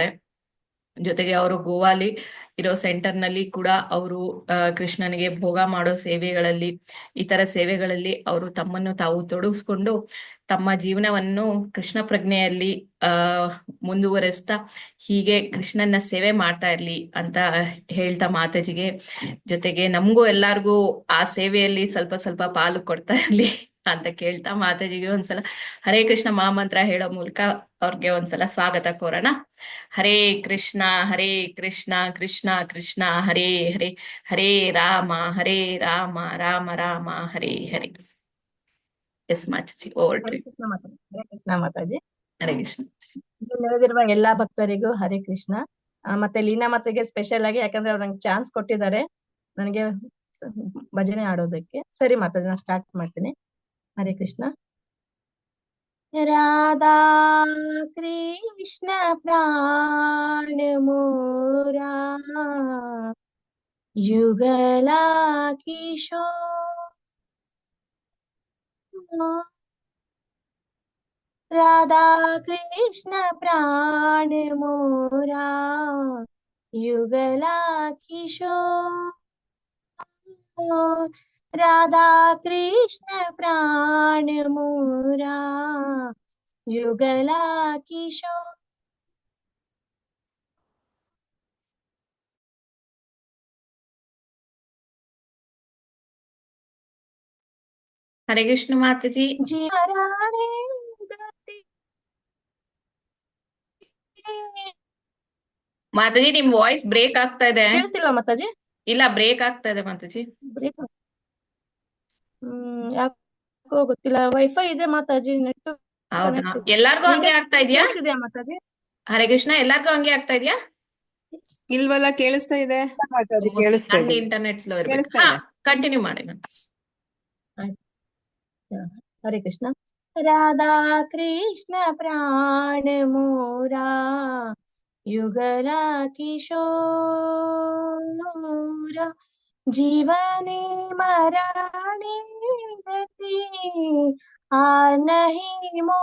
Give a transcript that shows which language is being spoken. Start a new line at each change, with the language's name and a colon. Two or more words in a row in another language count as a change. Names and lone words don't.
Kannada: ಜೊತೆಗೆ ಅವರು ಗೋವಾಲಿ ಇರೋ ಸೆಂಟರ್ ನಲ್ಲಿ ಕೂಡ ಅವರು ಕೃಷ್ಣನಿಗೆ ಭೋಗ ಮಾಡೋ ಸೇವೆಗಳಲ್ಲಿ, ಇತರ ಸೇವೆಗಳಲ್ಲಿ ಅವರು ತಮ್ಮನ್ನು ತಾವು ತೊಡಗಿಸ್ಕೊಂಡು ತಮ್ಮ ಜೀವನವನ್ನು ಕೃಷ್ಣ ಪ್ರಜ್ಞೆಯಲ್ಲಿ ಮುಂದುವರೆಸ್ತಾ ಹೀಗೆ ಕೃಷ್ಣನ ಸೇವೆ ಮಾಡ್ತಾ ಇರ್ಲಿ ಅಂತ ಹೇಳ್ತಾ ಮಾತಾಜಿಗೆ, ಜೊತೆಗೆ ನಮಗೂ ಎಲ್ಲಾರ್ಗೂ ಆ ಸೇವೆಯಲ್ಲಿ ಸ್ವಲ್ಪ ಸ್ವಲ್ಪ ಪಾಲು ಕೊಡ್ತಾ ಇರ್ಲಿ ಅಂತ ಕೇಳ್ತಾ ಮಾತಾಜಿಗೆ ಒಂದ್ಸಲ ಹರೇ ಕೃಷ್ಣ ಮಹಾಮಂತ್ರ ಹೇಳೋ ಮೂಲಕ ಅವ್ರಿಗೆ ಒಂದ್ಸಲ ಸ್ವಾಗತ ಕೋರೋಣ. ಹರೇ ಕೃಷ್ಣ ಕೃಷ್ಣ ಕೃಷ್ಣ ಹರೇ ಹರೇ ಹರೇ ರಾಮ ರಾಮ ರಾಮ ಹರೇ ಹರೇ.
English: Yes Mataji, over to you.
Kannada: ಹರೇ ಕೃಷ್ಣ ಮಾತಾಜಿ. ಹರೇ ಕೃಷ್ಣ. ನೆರೆದಿರುವ ಎಲ್ಲಾ ಭಕ್ತರಿಗೂ ಹರೇ ಕೃಷ್ಣ. ಮತ್ತೆ ಲೀನಾ ಮಾತೆಗೆ ಸ್ಪೆಷಲ್ ಆಗಿ, ಯಾಕಂದ್ರೆ ಅವ್ರು ನಂಗೆ ಚಾನ್ಸ್ ಕೊಟ್ಟಿದ್ದಾರೆ ನನಗೆ ಭಜನೆ ಆಡೋದಕ್ಕೆ. ಸರಿ ಮಾತಾಜಿ, ನಾನು ಸ್ಟಾರ್ಟ್ ಮಾಡ್ತೀನಿ. ಹರೇ ಕೃಷ್ಣ.
Bangla: রাধা কৃষ্ণ প্রাণ মোর যুগল কিশোর. রাধা কৃষ্ণ প্রাণ মোর যুগল কিশোর। রাধা কৃষ্ণ প্রাণ মোর যুগল কিশোর।
Kannada: हरे कृष्ण माताजी. जीवराणे गति ಮಾತಾಜಿ ನಿಮ್ ವಾಯ್ಸ್ ಬ್ರೇಕ್ ಆಗ್ತಾ ಇದೆ. ಕೇಳಿಸ್ತಿಲ್ವಾ ಮಾತಾಜಿ? ಇಲ್ಲ, ಬ್ರೇಕ್ ಆಗ್ತಾ ಇದೆ ಮಾತಾಜಿ. ಬ್ರೇಕ್. ಯಾಕೋ ಗೊತ್ತಿಲ್ಲ, ವೈಫೈ ಇದೆ ಮಾತಾಜಿ, ನೆಟ್ ಹೌದಾ? ಕನೆಕ್ಟ್ ಇದೆ. ಎಲ್ಲಾರ್ಗು ಈಗ ಹಂಗೆ ಆಗ್ತಾ ಇದ್ಯಾ? ಕೇಳಿಸ್ತಿದ್ಯಾ ಮಾತಾಜಿ? ಹರೇ ಕೃಷ್ಣ, ಎಲ್ಲಾರ್ಗು ಹಂಗೆ ಆಗ್ತಾ ಇದ್ಯಾ? ಇಲ್ವಲ್ಲ, ಕೇಳಿಸ್ತಾ ಇದೆ. ಮಾತಾಡಿ, ಮೋಸ್ಟ್ಲಿ ಕೇಳಿಸ್ತಾ ನನ್ನ ಇದೆ. ಇಂಟರ್ನೆಟ್ ಸ್ಲೋ ಇರ್ಬೇಕು. ಕೇಳಿಸ್ತಾ ಹಾ, ಇದೆ. ಕಂಟಿನ್ಯೂ ಮಾಡಿ ಮತ್ತೆ.
Bangla: হরে কৃষ্ণ। রাধা কৃষ্ণ প্রাণ মোর যুগল কিশোর জীবনে মরণে গতি হার নাহি